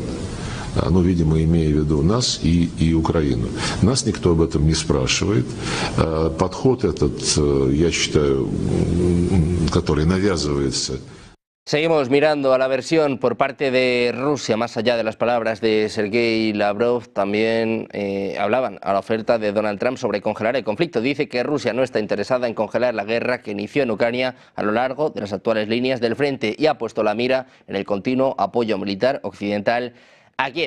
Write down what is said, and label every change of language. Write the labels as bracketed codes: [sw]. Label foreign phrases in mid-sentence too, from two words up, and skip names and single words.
[ru] Ну, видимо, имея в виду нас и Украину. Нас никто об этом не спрашивает. Подход этот, я считаю, который навязывается. [es] Seguimos mirando a la versión por parte de Rusia, más allá de las palabras de Sergei Lavrov. También hablaban a la oferta de Donald Trump sobre congelar el conflicto. Dice que Rusia no está interesada en congelar la guerra que inició en Ucrania a lo largo de las actuales líneas del frente y ha puesto la mira en el continuo apoyo militar occidental a Kiev.